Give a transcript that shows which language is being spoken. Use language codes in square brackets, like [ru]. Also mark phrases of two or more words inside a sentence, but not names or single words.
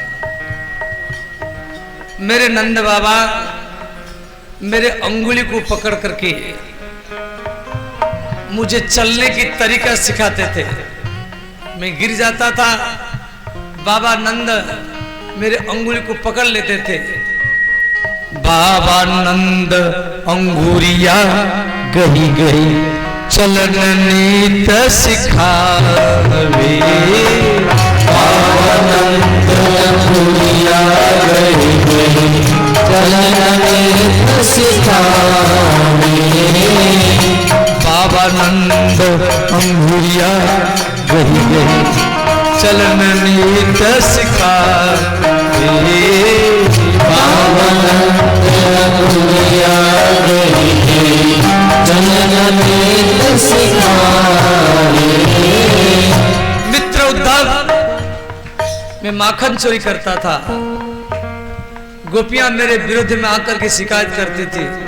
[hi] मेरे नंद बाबा मेरे अंगुली को पकड़ करके मुझे चलने की तरीका सिखाते थे। मैं गिर जाता था, बाबा नंद मेरे अंगुली को पकड़ लेते थे। [bra] बाबा नंद अंगुरिया गही गही चलन नीत सिखावे, बाबा नंद अंगुरिया गही गही चलन नीत सिखावे, बाबा नंद अंगुरिया गही गही चलन नीत सिखावे, [hi] मित्र उद्धव, मैं माखन चोरी करता था, गोपियां मेरे विरुद्ध में आकर के शिकायत करती थी,